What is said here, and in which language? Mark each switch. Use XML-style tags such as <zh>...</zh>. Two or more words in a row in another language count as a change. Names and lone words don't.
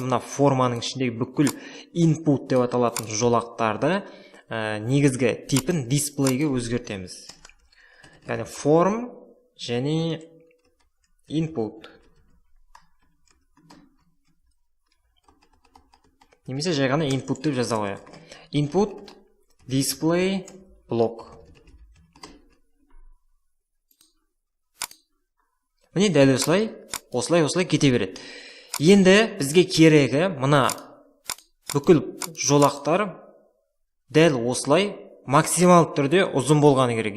<kk>Мына форманың ішіндегі бүкіл input деп аталатын жолақтарды негізгі типін дисплейге өзгертеміз. Яғни form және input. Немесе жай ғана input деп жаза қояйық.</kk> <en>Input display block.</en> <kk>Міне дәл осылай кете береді. Енді бізге керегі мына бүкіл жолақтар дәл осылай максимал түрде ұзын болғаны керек.</kk>